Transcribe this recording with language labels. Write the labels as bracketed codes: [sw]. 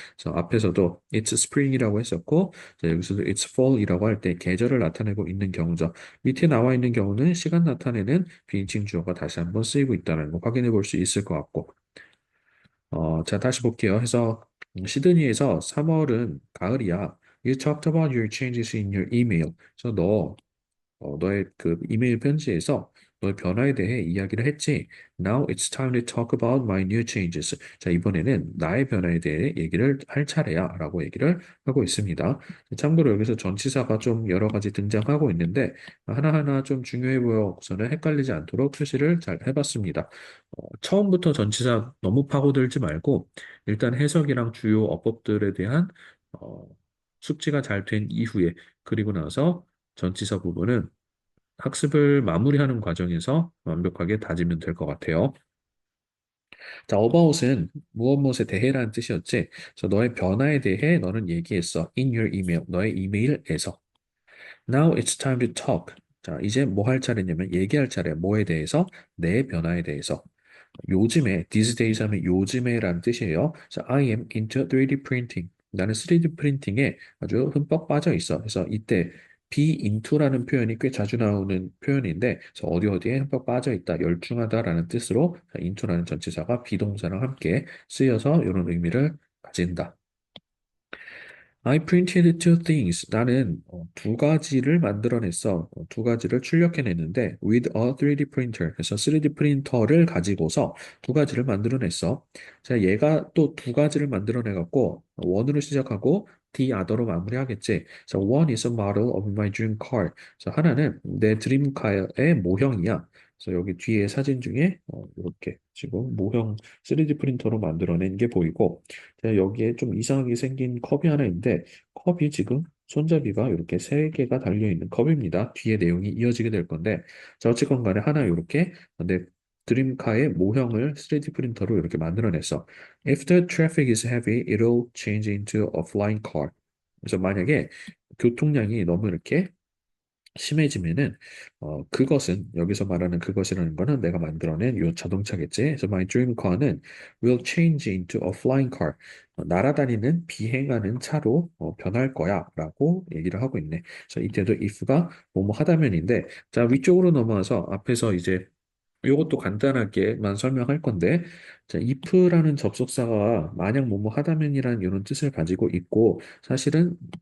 [ko] 그래서 앞에서도 it's spring이라고 했었고 자, 여기서도 it's fall이라고 할 때 계절을 나타내고 있는 경우죠. 밑에 나와 있는 경우는 시간 나타내는 비인칭 주어가 다시 한번 쓰이고 있다는 거 확인해 볼 수 있을 것 같고. 자, 다시 볼게요. 해서 시드니에서 3월은 가을이야. [en] You talked about your changes in your email. [ko] 그래서 너의 그 이메일 편지에서 너의 변화에 대해 이야기를 했지. [en] Now it's time to talk about my new changes. [ko] 자, 이번에는 나의 변화에 대해 얘기를 할 차례야 라고 얘기를 하고 있습니다. 참고로 여기서 전치사가 좀 여러 가지 등장하고 있는데 하나하나 좀 중요해 보여서는 헷갈리지 않도록 표시를 잘 해봤습니다. 처음부터 전치사 너무 파고들지 말고 일단 해석이랑 주요 어법들에 대한 어, 숙지가 잘 된 이후에 그리고 나서 전치사 부분은 학습을 마무리하는 과정에서 완벽하게 다지면 될 것 같아요. 자, about은 무엇 무엇에 대해라는 뜻이었지. 그래서 너의 변화에 대해 너는 얘기했어. [en] In your email, [ko] 너의 이메일에서. [en] Now it's time to talk. [ko] 자, 이제 뭐 할 차례냐면 얘기할 차례. 뭐에 대해서? 내 변화에 대해서. 요즘에, these days 하면 요즘에라는 뜻이에요. 그래서 [en] I am into 3D printing. [ko] 나는 3D 프린팅에 아주 흠뻑 빠져 있어. 그래서 이때 be into라는 표현이 꽤 자주 나오는 표현인데, 그래서 어디 어디에 흠뻑 빠져 있다, 열중하다라는 뜻으로 into라는 전치사가 비동사랑 함께 쓰여서 이런 의미를 가진다. [en] I printed two things. [ko] 나는 두 가지를 만들어냈어. 두 가지를 출력해냈는데 [en] with a 3D printer. [ko] 그래서 3D 프린터를 가지고서 두 가지를 만들어냈어. 자, 얘가 또 두 가지를 만들어내갖고 one으로 시작하고 the other로 마무리하겠지. 그래서 [en] one is a model of my dream car. [ko] 그래서 하나는 내 드림카의 모형이야. 그래서 여기 뒤에 사진 중에 이렇게 지금 모형 3D 프린터로 만들어낸 게 보이고 제가 여기에 좀 이상하게 생긴 컵이 하나 있는데 컵이 지금 손잡이가 이렇게 세 개가 달려 있는 컵입니다. 뒤에 내용이 이어지게 될 건데 자 어쨌건 간에 하나 이렇게 내 드림카의 모형을 3D 프린터로 이렇게 만들어냈어. [en] If the traffic is heavy, it'll change into a flying car. [ko] 그래서 만약에 교통량이 너무 이렇게 심해지면은 그것은 여기서 말하는 그것이라는 거는 내가 만들어낸 요 자동차겠지. 그래서 my dream car는 [en] will change into a flying car. [ko] 날아다니는 비행하는 차로 변할 거야라고 얘기를 하고 있네. 그래서 이때도 if가 뭐뭐 하다면인데 자 위쪽으로 넘어와서 앞에서 이제 이것도 간단하게만 설명할 건데, 자, if라는 접속사가 만약 뭐뭐 하다면이라는 이런 뜻을 가지고 있고, 사실은